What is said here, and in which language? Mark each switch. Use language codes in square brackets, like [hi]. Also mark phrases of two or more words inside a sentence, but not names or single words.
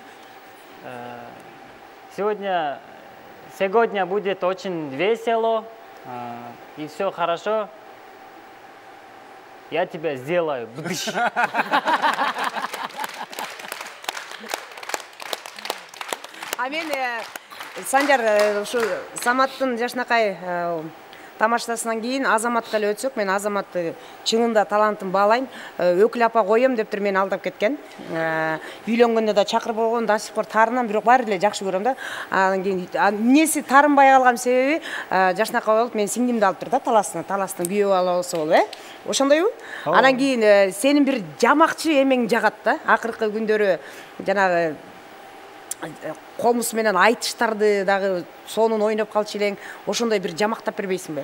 [ru] Сегодня будет очень весело, и все хорошо. Я тебя сделаю. [ky] А мен Санжар, Саматтын жашынакай тамашасынан кейін Азаматқа эле өтсөк, мен Азаматты чынында талантын баалайм. Өкүл апа коем деп мени алдап кеткен. Үйлөнгөндө да чакыр болгон, [ru] до сих пор [ky] таарынам, бирок баары эле жакшы көрөм да. Анан кийин эмнеси таарынбай калган себеби, жашынакай болуп мен сиңдимди алып тур да, таластын күйөө бала болсо болобу, ошондойбу? Анан кийин сенин бир жамакчы эмең жагат да. Акыркы күндөрү жанагы комус менен айтыштарды дагы сонун ойноп калчу элең, ошондой бир жамактап бербейсиңби?